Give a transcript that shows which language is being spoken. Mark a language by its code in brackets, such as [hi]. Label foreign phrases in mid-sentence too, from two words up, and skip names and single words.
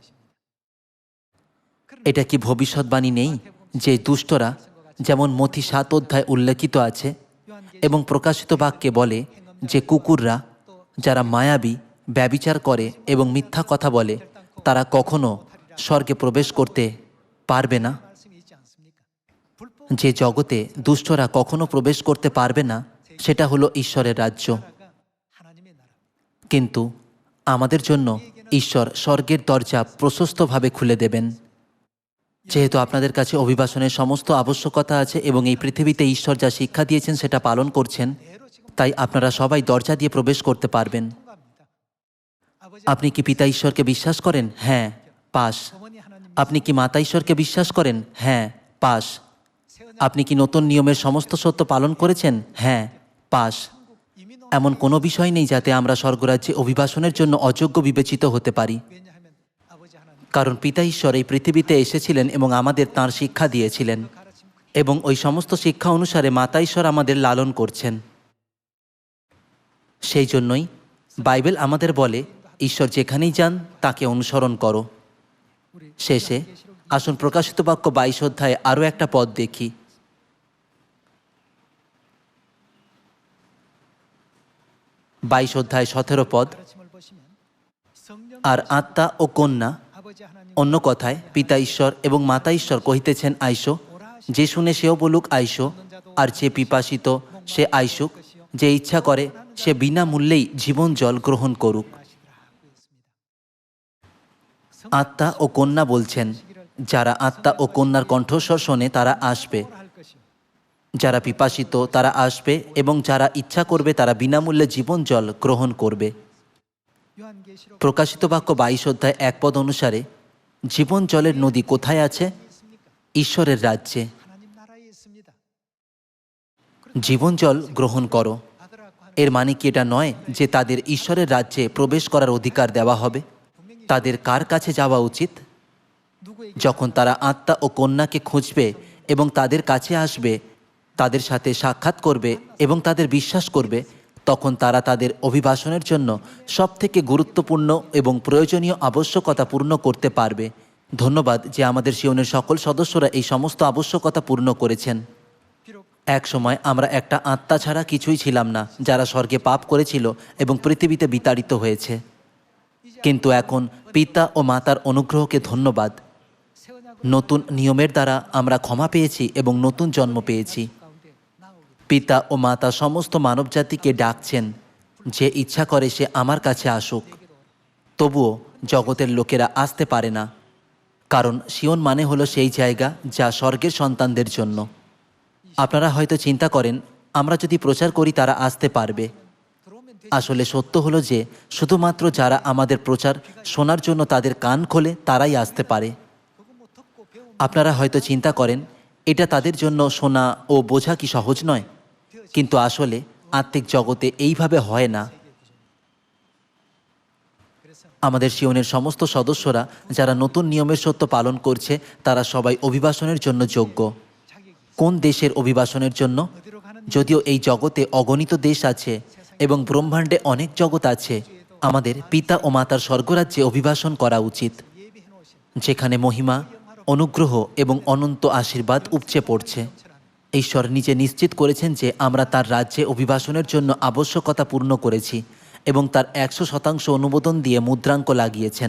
[bn] এটা কি ভবিষ্যৎবাণী নেই যে দুষ্টরা, যেমন মথি 7 অধ্যায় উল্লেখিত আছে এবং প্রকাশিত বাক্যে বলে যে কুকুররা, যারা মায়াবী, ব্যভিচার করে এবং মিথ্যা কথা বলে, তারা কখনো স্বর্গে প্রবেশ করতে পারবে না। [ko] 말씀이 있지 않습니까? [bn] যে জগতে দুষ্টরা কখনো প্রবেশ করতে পারবে না, সেটা হলো ঈশ্বরের রাজ্য। [ko] 불나라가 하나님의 나라. [bn] কিন্তু আমাদের জন্য ঈশ্বর স্বর্গের দরজা প্রশস্তভাবে খুলে দেবেন। যেহেতু আপনাদের কাছে অভিবাসনের সমস্ত আবশ্যকতা আছে এবং এই পৃথিবীতে ঈশ্বর যা শিক্ষা দিয়েছেন সেটা পালন করছেন, [ko] 대로 지금 [bn] তাই আপনারা সবাই দরজা দিয়ে প্রবেশ করতে পারবেন। [ko] 통과합니다. 아버지 [bn] আপনি কি পিতা ঈশ্বরকে বিশ্বাস করেন? হ্যাঁ, পাস। [ko] 어머니 하나님 [bn] আপনি কি মাতা ঈশ্বরকে বিশ্বাস করেন? হ্যাঁ, পাস। আপনি কি নতুন নিয়মের সমস্ত সত্য পালন করেছেন? হ্যাঁ, পাস। [ko] 이민 온 [bn] এমন কোনো বিষয় নেই যাতে আমরা স্বর্গরাজ্যে অভিবাসনের জন্য অযোগ্য বিবেচিত হতে পারি, [ko] 왜냐하면 아버지 하나님 [bn] কারণ পিতা ঈশ্বর এই পৃথিবীতে এসেছিলেন এবং আমাদের তাঁর শিক্ষা দিয়েছিলেন [ko] 가르침 [bn] এবং ওই সমস্ত শিক্ষা অনুসারে মাতা ঈশ্বর আমাদের লালন করছেন। সেই জন্যই বাইবেল আমাদের বলে, ঈশ্বর যেখানেই যান তাকে অনুসরণ করো। [ko] 우리 [bn] শেষে আসুন প্রকাশিত বাক্য 22 অধ্যায়ে আরও একটা পদ দেখি। 22 অধ্যায় 17 পদ। [ko] 가르침을 보시면 성령 [bn] আর আত্মা ও কন্যা, [ko] 아버지 하나님 [bn] অন্য কথায় পিতা ঈশ্বর এবং মাতা ঈশ্বর কহিতেছেন আইসো, যে শুনে সেও বলুক আইসো, আর যে পিপাসিত সে আইসুক, যে ইচ্ছা করে সে বিনামূল্যেই জীবন জল গ্রহণ করুক। [ko] 하시더라 하고 있습니다. [bn] আত্মা ও কন্যা বলছেন, যারা আত্মা ও কন্যার কণ্ঠস্বর শোনে তারা আসবে, [ko] 할 것이요. [bn] যারা পিপাসিত তারা আসবে এবং যারা ইচ্ছা করবে তারা বিনামূল্যে জীবন জল গ্রহণ করবে। [ko] 요한계시록 [bn] প্রকাশিত বাক্য 22 অধ্যায় 1 পদ অনুসারে জীবন জলের নদী কোথায় আছে? [ko] 있습니까? [bn] ঈশ্বরের রাজ্যে। [ko] 하나님 나라에 있습니다. [bn] জীবন জল গ্রহণ করো। [ko] 아들하고 하는 [bn] এর মানে কি এটা নয় যে তাদের ঈশ্বরের রাজ্যে প্রবেশ করার অধিকার দেওয়া হবে? তাদের কার কাছে যাওয়া উচিত? [ko] 누구에게 [bn] যখন তারা আত্মা ও কন্যাকে খুঁজবে এবং তাদের কাছে আসবে, তাদের সাথে সাক্ষাৎ করবে এবং তাদের বিশ্বাস করবে, তখন তারা তাদের অভিবাসনের জন্য সবথেকে গুরুত্বপূর্ণ এবং প্রয়োজনীয় আবশ্যকতা পূর্ণ করতে পারবে। ধন্যবাদ যে আমাদের সিওনের সকল সদস্যরা এই সমস্ত আবশ্যকতা পূর্ণ করেছেন। [ko] 비록 [bn] এক সময় আমরা একটা আত্মা ছাড়া কিছুই ছিলাম না, যারা স্বর্গে পাপ করেছিল এবং পৃথিবীতে বিতাড়িত হয়েছে। কিন্তু এখন পিতা ও মাতার অনুগ্রহকে ধন্যবাদ, [ko] 새 언약으로 [bn] নতুন নিয়মের দ্বারা আমরা ক্ষমা পেয়েছি এবং নতুন জন্ম পেয়েছি। [ko] 가운데 나오게 [bn] পিতা ও মাতা সমস্ত মানবজাতিকে ডাকছেন, যে ইচ্ছা করে সে আমার কাছে আসুক। তবুও জগতের লোকেরা আসতে পারে না, কারণ সিওন মানে হলো সেই জায়গা যা স্বর্গের সন্তানদের জন্য। আপনারা হয়তো চিন্তা করেন, আমরা যদি প্রচার করি তারা আসতে পারবে। [ko] 들어오면 되지. [bn] আসলে সত্য হলো যে শুধুমাত্র যারা আমাদের প্রচার শোনার জন্য তাদের কান খোলে তারাই আসতে পারে। [ko] 그거 뭐 듣고 배우면 [bn] আপনারা হয়তো চিন্তা করেন, এটা তাদের জন্য শোনা ও বোঝা কি সহজ নয়? কিন্তু আসলে আত্মিক জগতে এইভাবে হয় না। [ko] 그래서 [bn] আমাদের সিওনের সমস্ত সদস্যরা যারা নতুন নিয়মের সত্য পালন করছে, তারা সবাই অভিবাসনের জন্য যোগ্য। [ko] 자기 [bn] কোন দেশের অভিবাসনের জন্য? [ko] 어디로 가는 [bn] যদিও এই জগতে অগণিত দেশ আছে এবং ব্রহ্মাণ্ডে অনেক জগৎ আছে, আমাদের পিতা ও মাতার স্বর্গরাজ্যে অভিবাসন করা উচিত, [ko] 예비해 놓으신 [bn] যেখানে মহিমা, অনুগ্রহ এবং অনন্ত আশীর্বাদ উপচে পড়ছে। ঈশ্বর নিজে নিশ্চিত করেছেন যে আমরা তার রাজ্যে অভিবাসনের জন্য আবশ্যকতা পূর্ণ করেছি এবং তার 100% অনুমোদন দিয়ে মুদ্রাঙ্ক লাগিয়েছেন।